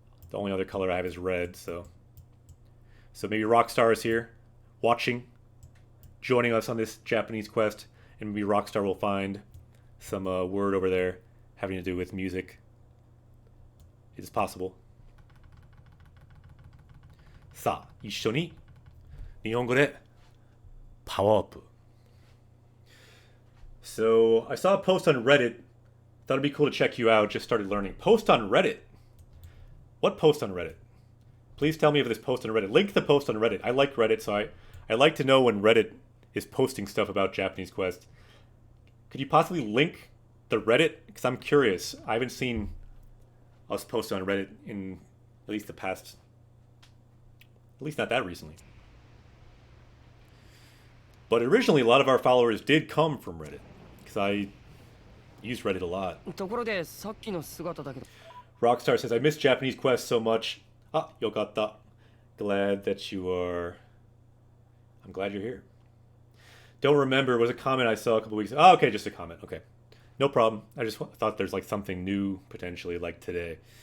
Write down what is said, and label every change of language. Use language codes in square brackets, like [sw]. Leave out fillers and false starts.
[en] The only other color I have is red, so maybe Rockstar is here, watching, joining us on this Japanese Quest, and maybe Rockstar will find some word over there having to do with music. It is possible. [ja] さあ、一緒に日本語でパワーアップ。 [en] So, I saw a post on Reddit. Thought it'd be cool to check you out. Just started learning. Post on Reddit? What post on Reddit? Please tell me if this post on Reddit. Link the post on Reddit. I like Reddit, so I like to know when Reddit is posting stuff about Japanese Quest. Could you possibly link the Reddit? Because I'm curious. I haven't seen us post on Reddit in at least the past... At least not that recently. But originally, a lot of our followers did come from Reddit. Because I use Reddit a lot. [ja] ところでさっきの姿だけど。 [en] Rockstar says, I miss Japanese Quest so much. Ah, yokata. Glad that you are... I'm glad you're here. Don't remember. It was a comment I saw a couple weeks ago. Oh, okay, just a comment. Okay. No problem. I just thought there's like something new, potentially, like today.